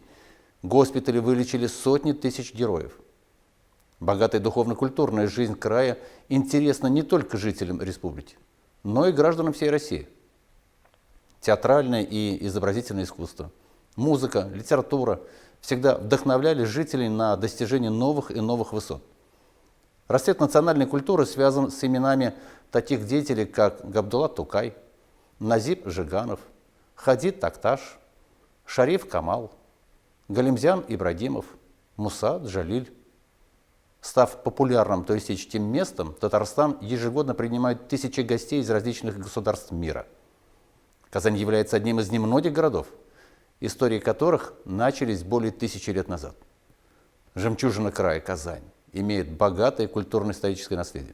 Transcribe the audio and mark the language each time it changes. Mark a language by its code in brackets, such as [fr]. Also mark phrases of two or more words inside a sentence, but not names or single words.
[ru] Госпитали вылечили сотни тысяч героев. Богатая духовно-культурная жизнь края интересна не только жителям республики, но и гражданам всей России. Театральное и изобразительное искусство, музыка, литература всегда вдохновляли жителей на достижение новых и новых высот. Расцвет национальной культуры связан с именами таких деятелей, как Габдулла Тукай, Назиб Жиганов, Хадид Такташ, Шариф Камал, Галимзян Ибрагимов, Муса Джалиль. Став популярным туристическим местом, Татарстан ежегодно принимает тысячи гостей из различных государств мира. Казань является одним из немногих городов, истории которых начались более 1000 лет назад. Жемчужина края Казань имеет богатое культурно-историческое наследие.